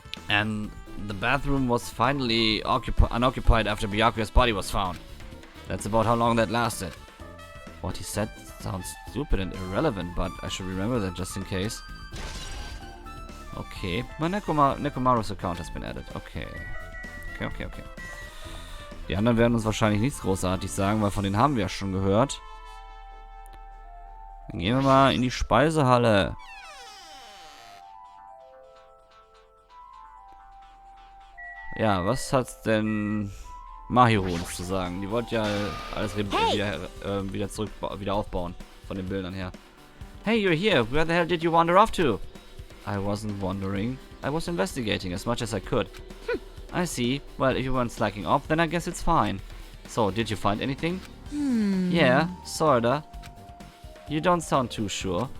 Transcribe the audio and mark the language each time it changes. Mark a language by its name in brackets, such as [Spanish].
[English] And the bathroom was finally unoccupied after Byakuya's body was found. That's about how long that lasted. What he said sounds stupid and irrelevant, but I should remember that just in case. Okay, my Nekomaru's account has been added. Okay. Okay. [German] Die anderen werden uns wahrscheinlich nichts großartig sagen, weil von denen haben wir ja schon gehört. Dann gehen wir mal in die Speisehalle. Ja, was hat's denn Mahiro uns zu sagen? Die wollte ja alles wieder aufbauen von den Bildern her. [English] Hey, you're here. Where the hell did you wander off to? I wasn't wandering. I was investigating as much as I could. I see. Well, if you weren't slacking off, then I guess it's fine. So, did you find anything? Yeah, sorta. You don't sound too sure.